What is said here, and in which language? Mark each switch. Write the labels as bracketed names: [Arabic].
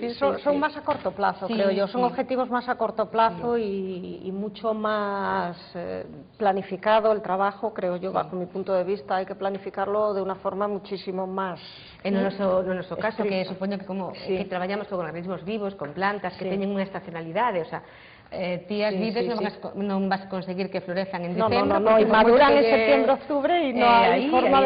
[Spanish] Son más a corto plazo, creo yo, son objetivos más a corto plazo y mucho más planificado el trabajo, creo yo, bajo mi punto de vista, hay que planificarlo de una forma muchísimo más... [Galician] En o noso caso, que supoño que como que traballamos con organismos vivos, con plantas que teñen unha estacionalidade, o sea, ti as vides non vas a conseguir que florezan en diciembre. [Spanish] No, y maduran en septiembre, octubre y no hai forma de...